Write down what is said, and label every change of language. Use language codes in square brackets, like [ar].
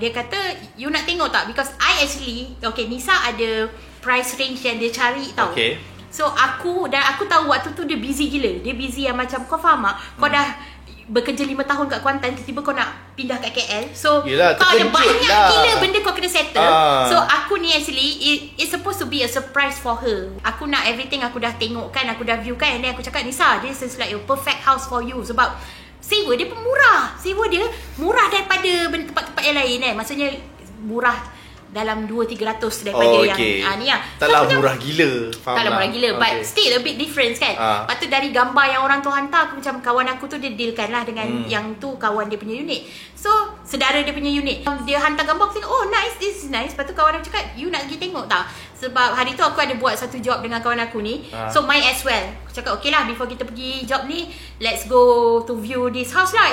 [ms] Dia kata, you nak tengok tak? [en] Because I actually, [ms] Nisa ada price range yang dia cari tau. So aku tahu waktu tu dia busy gila. Dia busy yang macam, kau faham tak? Kau dah bekerja 5 tahun kat Kuantan, tiba-tiba kau nak pindah kat KL. So kau ada banyak gila benda kau kena settle. So aku ni [en] actually it's supposed to be a surprise for her. [ms] Aku nak everything aku dah tengok kan, aku dah view kan, [en] and then [ms] aku cakap, Nisa, [en] this is like a perfect house for you. [ms] Sebab sewa dia pun murah. Sewa dia murah daripada tempat-tempat yang lain Maksudnya murah dalam 200-300 daripada yang ni lah. Taklah murah gila. Taklah murah gila, [en] but still a bit difference [ms] kan. Lepas tu dari gambar yang orang tu hantar, aku macam, kawan aku tu dia dealkan lah dengan yang tu kawan dia punya unit. So sedara dia punya unit, dia hantar gambar, aku tengok, nice, [en] this is nice. [ms] Lepas tu kawan aku cakap, you nak pergi tengok tak? Sebab hari tu aku ada buat satu job dengan kawan aku ni, [en] so might as well. [ms] Aku cakap, okay lah, before kita pergi job ni, [en] let's go to view this house [ms] lah.